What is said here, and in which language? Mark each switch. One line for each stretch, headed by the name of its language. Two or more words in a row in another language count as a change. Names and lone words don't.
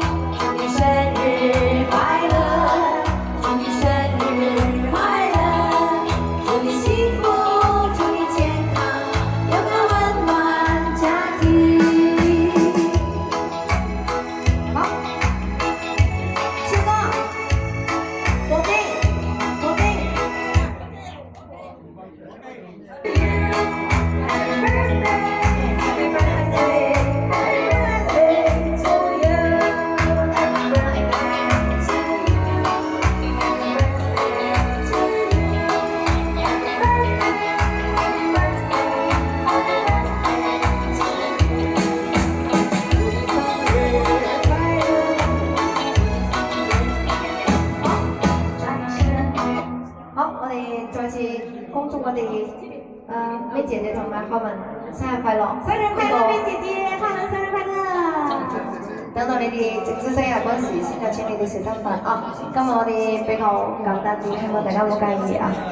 Cantonese: 祝你生日快樂，祝你生日快樂，祝你幸福，祝你健康，有個溫暖家庭。好，超哥，鎖定，鎖定。
English: Happy birthday, Happy birthday to you. Happy birthday to you. Happy birthday to you. Happy birthday.
Cantonese: 好，我哋再次恭祝我哋咩姐姐同埋浩文生日快樂！生日快樂，咩姐姐，浩文生日快樂！等到你哋直至生日嗰時，先有請你哋食餐飯啊！今日我哋比較簡單啲，希望大家唔好介意啊！